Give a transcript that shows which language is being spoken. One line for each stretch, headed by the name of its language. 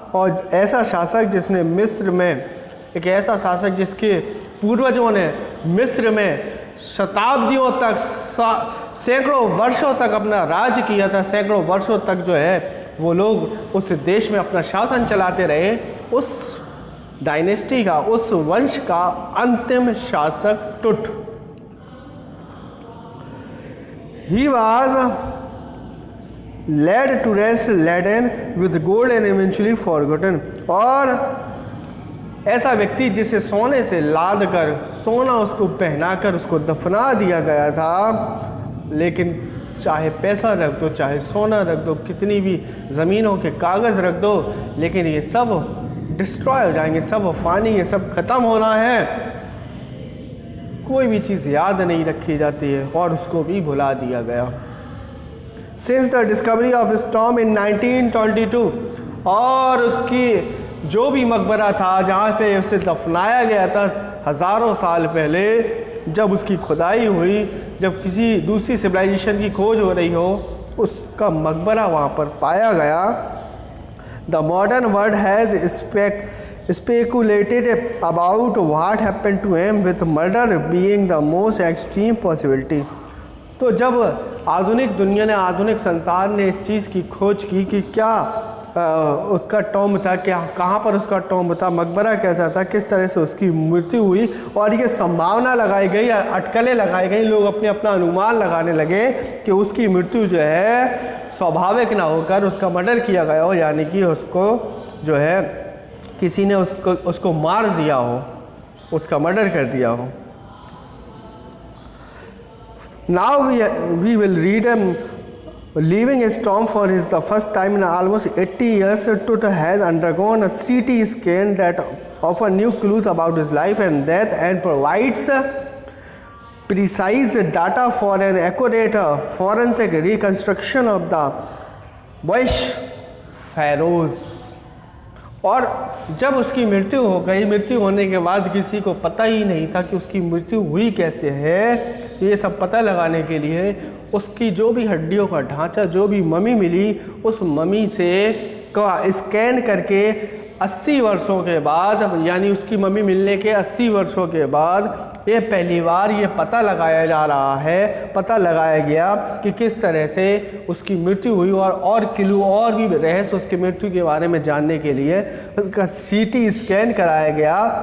Hindi: और ऐसा शासक जिसने मिस्र में, एक ऐसा शासक जिसके पूर्वजों ने मिस्र में शताब्दियों तक, सैकड़ों वर्षों तक अपना राज किया था. सैकड़ों वर्षों तक जो है वो लोग उस देश में अपना शासन चलाते रहे. उस डायनेस्टी का, उस वंश का अंतिम शासक टुट.
English: He was led to rest laden with gold and eventually forgotten.
Hindi: और ऐसा व्यक्ति जिसे सोने से लाद कर, सोना उसको पहनाकर उसको दफना दिया गया था. लेकिन चाहे पैसा रख दो, चाहे सोना रख दो, कितनी भी ज़मीनों के कागज़ रख दो, लेकिन ये सब डिस्ट्रॉय हो जाएंगे, सब फानी, ये सब ख़त्म होना है. कोई भी चीज़ याद नहीं रखी जाती है और उसको भी भुला दिया गया.
English: Since the discovery of his tomb in 1922.
Hindi: और उसकी जो भी मकबरा था जहाँ पे उसे दफनाया गया था हज़ारों साल पहले, जब उसकी खुदाई हुई, जब किसी दूसरी सिविलाइजेशन की खोज हो रही हो, उसका मकबरा वहाँ पर पाया गया.
English: The modern world has speculated about what happened to him, with murder being the most extreme possibility.
Hindi: तो जब आधुनिक दुनिया ने, आधुनिक संसार ने इस चीज़ की खोज की कि क्या उसका टॉम्ब था, क्या कहाँ पर उसका टॉम्ब था, मकबरा कैसा था, किस तरह से उसकी मृत्यु हुई, और ये संभावना लगाई गई, अटकलें लगाई गई, लोग अपने अपना अनुमान लगाने लगे कि उसकी मृत्यु जो है स्वाभाविक ना होकर उसका मर्डर किया गया हो, यानी कि उसको जो है किसी ने उसको मार दिया हो, उसका मर्डर कर दिया हो.
English: Now we will read Leaving Storm for his the first time in almost 80 years, Tut has undergone a CT scan that offers new clues about his life and death and provides precise data for an accurate forensic reconstruction of the Bush pharaohs.
Hindi: और जब उसकी मृत्यु हो गई, मृत्यु होने के बाद किसी को पता ही नहीं था कि उसकी मृत्यु हुई कैसे है। ये सब पता लगाने के लिए उसकी जो भी हड्डियों का ढांचा, जो भी ममी मिली, उस ममी से का स्कैन करके 80 वर्षों के बाद, यानी उसकी ममी मिलने के 80 वर्षों के बाद ये पहली बार ये पता लगाया जा रहा है, पता लगाया गया कि किस तरह से उसकी मृत्यु हुई और क्लू और भी रहस्य उसकी मृत्यु के बारे में जानने के लिए उसका सीटी स्कैन कराया गया,